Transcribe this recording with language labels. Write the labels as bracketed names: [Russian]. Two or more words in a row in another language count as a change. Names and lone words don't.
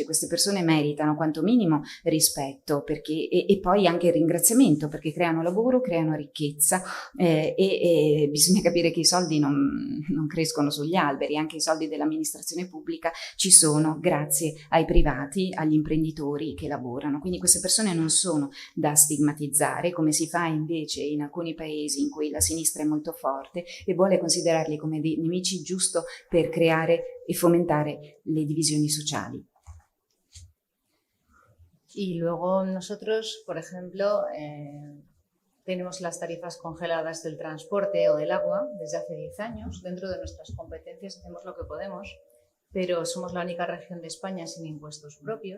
[Italian] Queste persone meritano quanto minimo rispetto e poi anche ringraziamento perché creano lavoro, creano ricchezza, e bisogna capire che i soldi non crescono sugli alberi, anche i soldi dell'amministrazione pubblica ci sono grazie ai privati, agli imprenditori che lavorano. Quindi queste persone non sono da stigmatizzare come si fa invece in alcuni paesi in cui la sinistra è molto forte e vuole considerarli come dei nemici giusto per creare e fomentare le divisioni sociali. [Spanish] Y luego nosotros, por ejemplo, tenemos las tarifas congeladas del transporte o del agua desde hace 10 años. Dentro de nuestras competencias hacemos lo que podemos, pero somos la única región de España sin impuestos propios.